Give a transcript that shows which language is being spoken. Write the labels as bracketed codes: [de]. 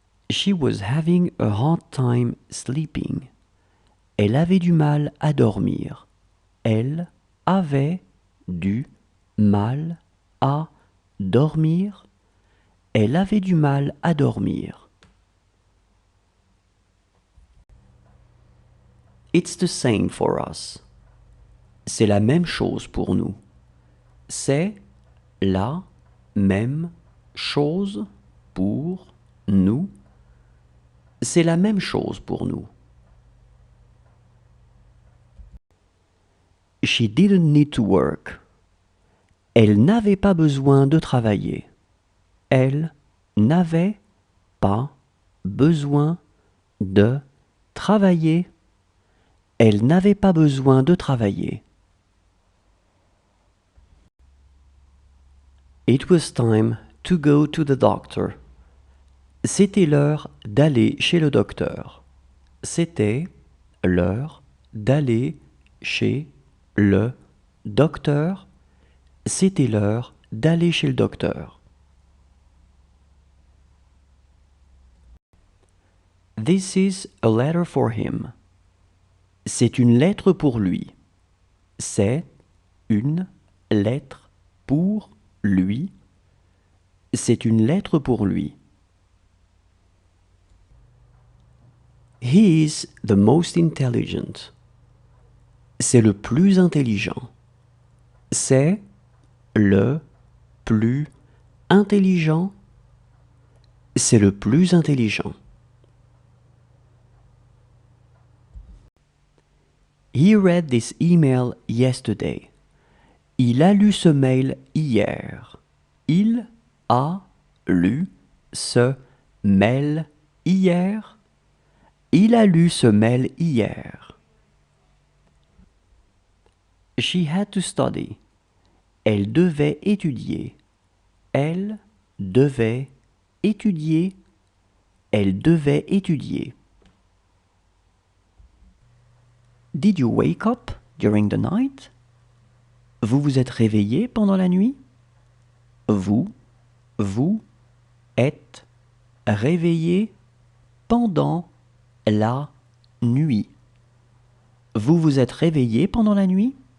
[en] She was having a hard time sleeping. [fr] Elle avait du mal à dormir. Elle avait du mal à dormir. Elle avait du mal à dormir. [en] It's the same for us. [fr] C'est la même chose pour nous. C'est la même chose pour nous. C'est la même chose pour nous. [en] She didn't need to work. [fr] Elle n'avait pas besoin de travailler. Elle n'avait pas besoin de travailler. Elle n'avait pas besoin de travailler. [en] It was time to go to the doctor. [fr] C'était l'heure d'aller chez le docteur. C'était l'heure d'aller chez le docteur. C'était l'heure d'aller chez le docteur. [en] This is a letter for him. [fr] C'est une lettre pour lui. C'est une lettre pour lui. C'est une lettre pour lui. [en] He is the most intelligent. [fr] C'est le plus intelligent. C'est le plus intelligent. C'est le plus intelligent. [en] He read this email yesterday. [fr] Il a lu ce mail hier. Il a lu ce mail hier. Il a lu ce mail hier. [en] She had to study. [fr] Elle devait étudier. Elle devait étudier. Elle devait étudier. [en] Did you wake up during the night? [fr] Vous vous êtes réveillé pendant la nuit? Vous êtes réveillé pendant la nuit. Vous vous êtes réveillé pendant la nuit?